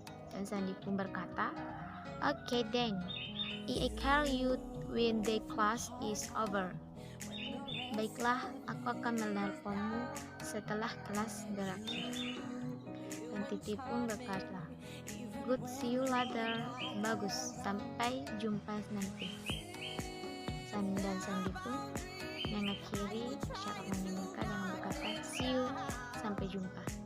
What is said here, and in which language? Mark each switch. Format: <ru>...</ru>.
<id>Dan Sandy pun berkata,</id> <en>okay then, I call you when the class is over.</en> <id>Baiklah, aku akan menelponmu setelah kelas berakhir. Dan Titi pun berkata,</id> <en>good, see you later.</en> <id>Bagus, sampai jumpa nanti. Sandy dan Sandy pun mengakhiri percakapan mereka dengan berkata,</id> <en>see you,</en> <id>sampai jumpa.</id>